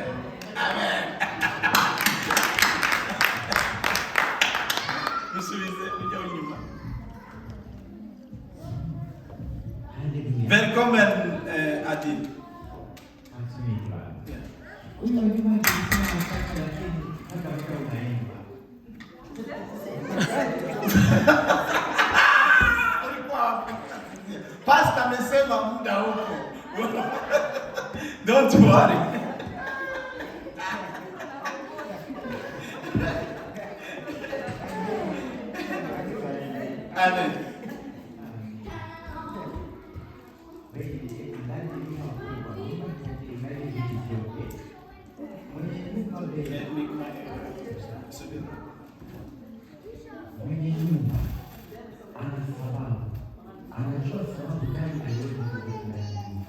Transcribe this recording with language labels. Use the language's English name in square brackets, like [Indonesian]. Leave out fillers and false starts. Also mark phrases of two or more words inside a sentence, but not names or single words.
[Swedish] Amen. Välkommen Adil. Tack så mycket. [Swahili] Unajua nikisema wakati lakini hata kama unaimba. Pastor amesema muda huko. [English] Don't worry. [Swahili] Amen. Mwenye nyumba ana sababu, anajua sababu gani aliweza kuweka ndani ya nyumba.